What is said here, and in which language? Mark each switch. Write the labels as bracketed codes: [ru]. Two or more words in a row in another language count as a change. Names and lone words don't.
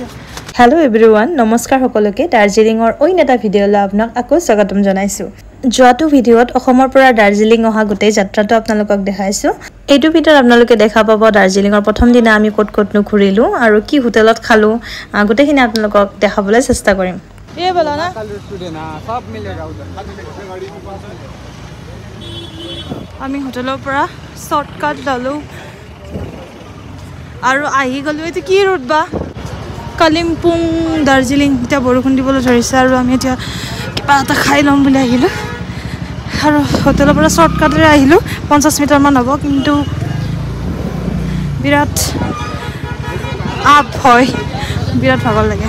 [en] hello everyone [as] नमस्कार সকলোকে দাৰ্জিলিঙৰ অইন এটা ভিডিঅ'লৈ আপোনাক আকৌ স্বাগতম জনাইছো। যোৱাটো ভিডিঅ'ত অসমৰ পৰা দাৰ্জিলিং অহা গোটেই যাত্ৰাটো আপোনালোকক দেখাইছো। এইটো ভিডিঅ'ত আপোনালোকে দেখা পাব দাৰ্জিলিঙৰ প্ৰথম দিনা আমি ক'ত ঘূৰিলো আৰু কি হোটেলত খালো গোটেইখিনি আপোনালোকক দেখাবলৈ চেষ্টা কৰিম। [hi] ये बोला ना सब मिलेगा उधर। [as] আমি হোটেলৰ পৰা শৰ্টকাট ললো আৰু আহি গলো এটো কি ৰোড বা কালিম্পং দাৰ্জিলিং এটা বৰষুণ দিবলৈ ধৰিছে আৰু আমি এতিয়া কিবা এটা খাই লম বুলি আহিলো আৰু হোটেলৰ পৰা শৰ্টকাটৰে আহিলো 50 মিটাৰ মান হ'ব কিন্তু বিৰাট আপ হয় বিৰাট ভাগৰ লাগে।